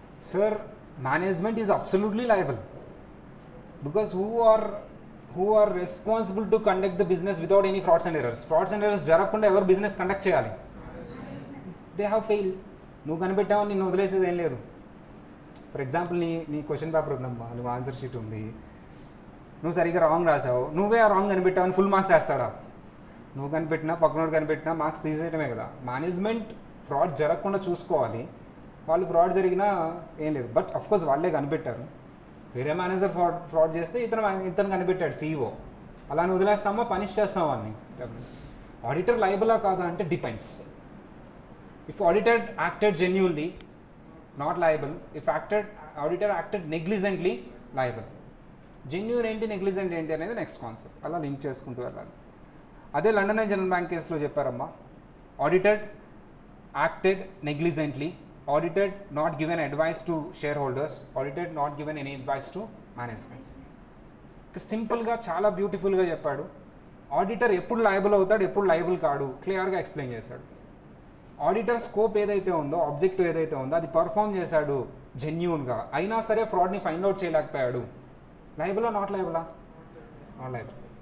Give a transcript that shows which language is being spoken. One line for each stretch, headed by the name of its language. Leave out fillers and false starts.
English: Sir, management is absolutely liable because who are responsible to conduct the business without any frauds and errors.
Telugu: Frauds and errors జరగకుండా ఎవరు business conduct చేయాలి?
English: They have failed.
Telugu: నువ్వు కనిపెట్టావని నిన్ను వదిలేసేది ఏం లేదు. For example, నీ question paper ఉందమ్మా, నువ్వు ఆన్సర్ షీట్ ఉంది, నువ్వు సరిగ్గా రాంగ్ రాసావు, నువ్వే ఆ రాంగ్ కనిపెట్టావని ఫుల్ మార్క్స్ వేస్తాడా? నువ్వు కనిపెట్టినా పక్కనోడు కనిపెట్టినా మార్క్స్ తీసేయడమే కదా. మేనేజ్మెంట్ ఫ్రాడ్ జరగకుండా చూసుకోవాలి, వాళ్ళు ఫ్రాడ్ జరిగినా ఏం లేదు. బట్ అఫ్కోర్స్ వాళ్ళే కనిపెట్టారు, వేరే మేనేజర్ ఫ్రాడ్ చేస్తే ఇతను కనిపెట్టాడు, సీఈఓ, అలా అని వదిలేస్తామా? పనిష్ చేస్తాం అన్ని.
English: auditor
Telugu: లయబులా కాదా అంటే
English: Depends. If auditor acted genuinely, not liable. If auditor acted negligently, liable.
Telugu: Genuine ఏంటి, నెగ్లిజెంట్ ఏంటి అనేది నెక్స్ట్ కాన్సెప్ట్, అలా లింక్ చేసుకుంటూ వెళ్ళాలి. అదే లండన్ అండ్ జనరల్ బ్యాంక్ కేసులో చెప్పారమ్మా,
English: Auditor acted negligently, audited not given advice to shareholders, audited not given any advice to management.
Telugu: సింపుల్గా చాలా బ్యూటిఫుల్గా చెప్పాడు. ఆడిటర్ ఎప్పుడు లయబుల్ అవుతాడు, ఎప్పుడు లయబుల్ కాడు, క్లియర్గా ఎక్స్ప్లెయిన్ చేశాడు. ఆడిటర్ స్కోప్ ఏదైతే ఉందో, ఆబ్జెక్టివ్ ఏదైతే ఉందో అది పర్ఫామ్ చేశాడు జెన్యూన్గా, అయినా సరే ఫ్రాడ్ని ఫైండ్ అవుట్ చేయలేకపోయాడు, లయబులా, నాట్ లయబులా? Not liable.